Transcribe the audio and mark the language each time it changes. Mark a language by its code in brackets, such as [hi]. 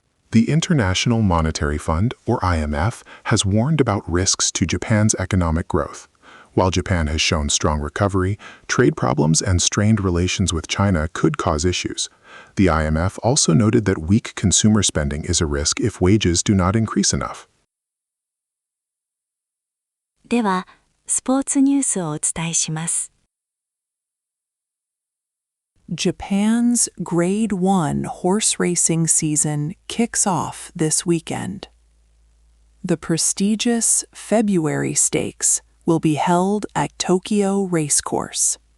[en] The International Monetary Fund, or IMF, has warned about risks to Japan's economic growth. While Japan has shown strong recovery, trade problems and strained relations with China could cause issues. The IMF also noted that weak consumer spending is a risk if wages do not increase enough. [ja] では、スポーツニュースをお伝えします。 [en] Japan's Grade 1 horse racing season kicks off this weekend. The prestigious February Stakes will be held at Tokyo Racecourse.